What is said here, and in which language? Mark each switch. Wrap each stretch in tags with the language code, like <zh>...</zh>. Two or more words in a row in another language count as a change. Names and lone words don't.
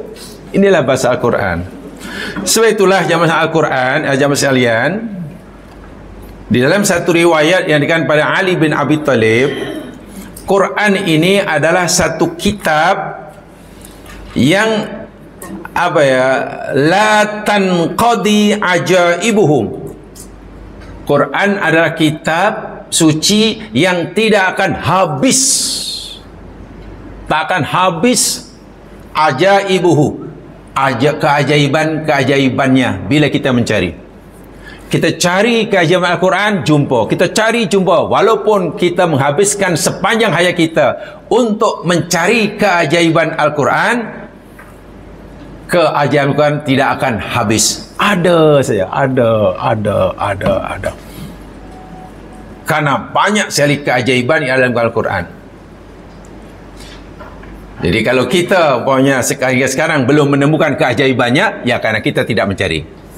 <ms>Inilah bahasa Al-Quran. Sebab itulah jemaah Al-Quran, jemaah sekalian, di dalam satu riwayat yang dikatakan pada Ali bin Abi Thalib, Quran ini adalah satu kitab yang</ms> <ar>لا تنقضي عجائبهم.</ar> <ms>Quran adalah kitab suci yang tidak akan habis. Tak akan habis ajaibuhu. Keajaibannya bila kita mencari. Kita cari keajaiban Al-Quran, jumpa. Kita cari, jumpa. Walaupun kita menghabiskan sepanjang hayat kita untuk mencari keajaiban Al-Quran, keajaiban Al-Quran tidak akan habis. Ada saja. Ada.</ms> <id>Karena banyak sekali keajaiban yang dalam Al-Quran. Jadi kalau kita sekarang belum menemukan keajaibannya, ya karena kita tidak mencari.</id>